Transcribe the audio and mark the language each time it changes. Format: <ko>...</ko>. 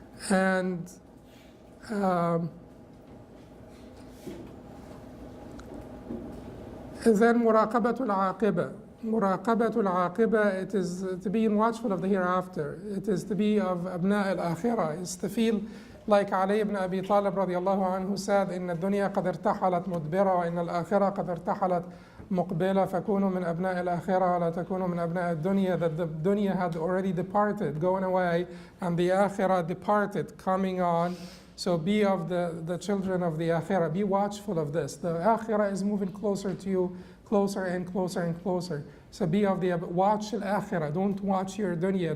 <en>And then muraqabatul aqiba. Muraqabatul aqiba, it is to be watchful of the hereafter. It is to be of abna al-akhirah. It's to feel like Ali ibn Abi Talib radiallahu anhu said,</en> <ar>إن الدنيا قد ارتحلت مدبرة وإن الآخرة قد ارتحلت مقبلة فكونوا من أبناء الآخرة ولا تكونوا من أبناء الدنيا.</ar> <en>That the dunya had already departed, going away, and the akhirah departed, coming on. So be of the children of the akhirah. Be watchful of this. The akhirah is moving closer to you, closer and closer and closer. So be of the, watch al-akhirah. Don't watch your dunya.</en>